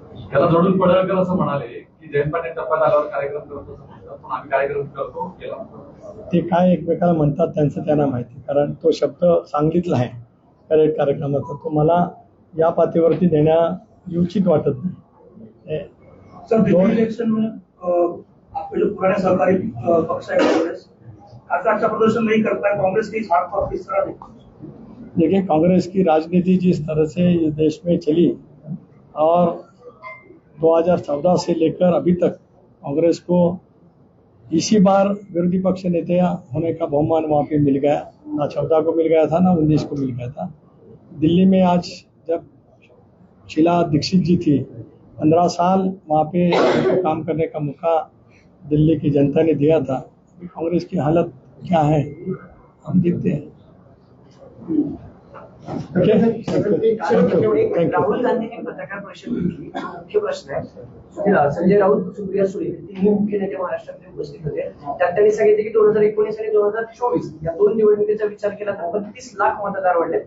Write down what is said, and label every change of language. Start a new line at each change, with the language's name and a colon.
Marathi: त्याला जोडून पडळकर असं म्हणाले की जयंत पाटील टप्प्यात आल्यावर कार्यक्रम करतो, पण आम्ही कार्यक्रम करतो केला. ते काय एकमेकाला म्हणतात त्यांचं त्यांना माहिती, कारण तो शब्द सांगलीतला आहे कार्यक्रमाचा. तो मला या पातळीवरती देण्या उचित वाटत नाही.
Hindi: सर, दिल्ली इलेक्शन में आपके जो पुराने सरकारी पक्ष है कांग्रेस अच्छा प्रदर्शन नहीं करता है, कांग्रेस की हाथ पर किस तरह देखिए, कांग्रेस की राजनीति जिस तरह से इस देश में चली और 2014 से लेकर अभी तक कांग्रेस को इसी बार विरोधी पक्ष नेता होने का बहुमान वहाँ पे मिल गया. ना 14 को मिल गया था, ना 19 को मिल गया था. दिल्ली में आज जब शीला दीक्षित जी थी, 15 साल वहाँ पे उनको काम करने का मौका दिल्ली की जनता ने दिया था. कांग्रेस की हालत क्या है हम देखते हैं.
Marathi: राहुल गांधींनी पत्रकार परिषद घेतली. मुख्य प्रश्न आहे, संजय राऊत, सुप्रिया सुळे तिन्ही मुख्य नेते महाराष्ट्रात उपस्थित होते. त्यात त्यांनी सांगितले की 2019 आणि 2024 या दोन निवडणुकीचा विचार केला तर 32 लाख मतदार वाढले.